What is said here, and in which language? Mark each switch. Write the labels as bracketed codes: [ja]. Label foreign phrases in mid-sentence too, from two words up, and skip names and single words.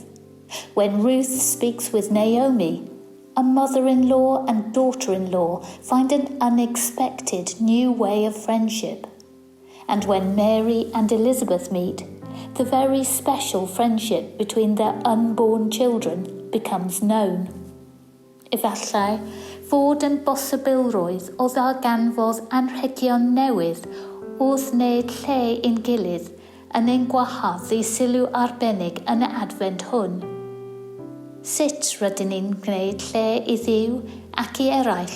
[en] When Ruth speaks with Naomi, a mother-in-law and daughter-in-law find an unexpected new way of friendship. And when Mary and Elizabeth meet, the very special friendship between their unborn children becomes known. [cy] Efallai, fod yn bosibilrwydd o ddarganfod anrhegion newydd wrth wneud lle i'n gilydd yn ein gwahardd i sylw arbennig yn y adfent hwn. Sut rydyn ni'n gwneud lle i Dduw ac i eraill?